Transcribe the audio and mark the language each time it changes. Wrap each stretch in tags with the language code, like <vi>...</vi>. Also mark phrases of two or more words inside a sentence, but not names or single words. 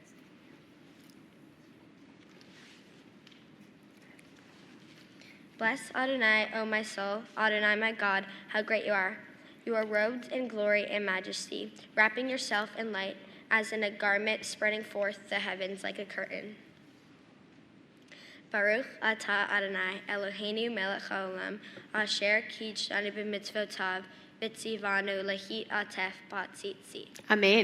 <en>Bless Adonai, O my soul, Adonai my God, how great you are. You are robed in glory and majesty, wrapping yourself in light as in a garment, spreading forth the heavens like a curtain.</en> <he>ברוך אתה אדוני אלוהינו מלך העולם אשר קידשנו במצוותיו וציוונו להתעטף בציצית.</he> <en>Amen.</en>